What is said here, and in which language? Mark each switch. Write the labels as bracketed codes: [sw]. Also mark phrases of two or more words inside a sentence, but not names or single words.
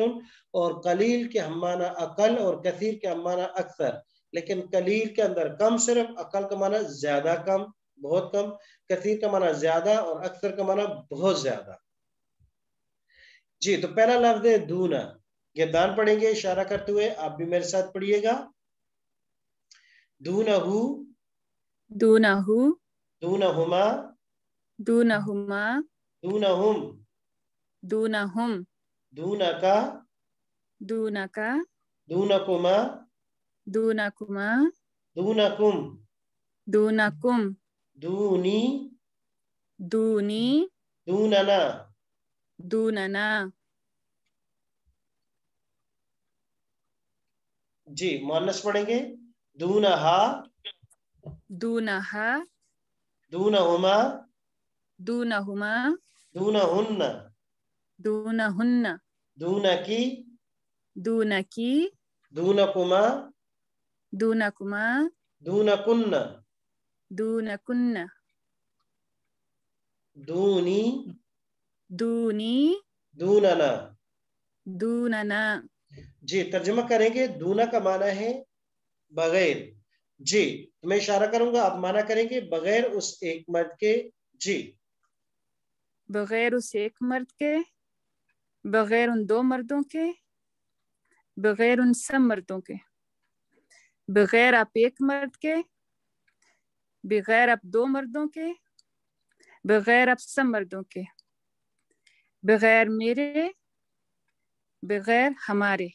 [ur] اور قلیل کے ہم معنی اقل اور کثیر کے ہم معنی اکثر. لیکن قلیل کے اندر کم صرف، اقل کا معنی زیادہ کم، بہت کم، کثیر کا معنی زیادہ اور اکثر کا معنی بہت زیادہ. جی تو پہلا لفظ ہے دونا. گردان پڑھیں گے اشارہ کرتے ہوئے، آپ بھی میرے ساتھ پڑھیے گا. [ar] دونہو، دونہو، دونہما، دونہما، دونہم، دونہم، دونکا، دونکا، دونکما، دونکما، دونکم، دونکم، دونی، دونی، دوننا. دوننا. [ur] جی مؤنث پڑھیں گے. [ar] دونہا، دونہا، دونہما، دونہما، دونہن، دونہن، دونکی، دونکی، دونکما، دونکما، دونکن، دونکن، دونی، دونی، دوننا. دوننا. [ur] جی ترجمہ کریں گے. دونا کا معنی ہے بغیر. جی میں اشارہ کروں گا، آپ معنی کریں گے بغیر اس ایک مرد کے. جی بغیر اس ایک مرد کے، بغیر ان دو مردوں کے، بغیر ان سب مردوں کے، بغیر آپ ایک مرد کے، بغیر آپ دو مردوں کے، بغیر آپ سب مردوں کے، بغیر میرے، بغیر ہمارے.